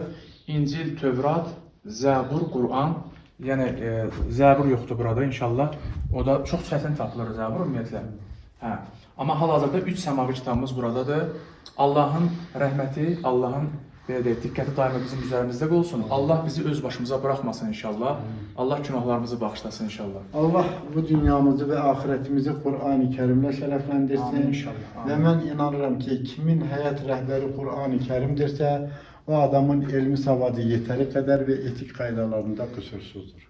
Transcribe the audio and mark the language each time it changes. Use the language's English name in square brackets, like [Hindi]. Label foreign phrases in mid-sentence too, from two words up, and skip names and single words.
[Azerbaijani] İncil, Tövrat, Zəbur, Qur'an. Yəni Zəbur yoxdur burada inşallah. O da çox çətin tapılır Zəbur ümumiyyətlə. Amma hal-hazırda 3 səmavi kitabımız buradadır. Allahın rəhməti, Allahın diqqəti daima bizim üzərimizdə olsun. [Turkish] Allah bizi öz başımıza bırakmasın inşallah. Allah günahlarımızı bağışlasın inşallah. Allah bu dünyamızı ve ahiretimizi Kur'an-ı Kerim'le şereflendirsin. İnşallah. Ve ben [Azerbaijani] inanıram ki kimin həyat rəhbəri Kur'an-ı Kerim'dirsə, o adamın elmi savadı [Turkish] yeteri kadar [Azerbaijani] ve etik qaydalarında qüsursuzdur.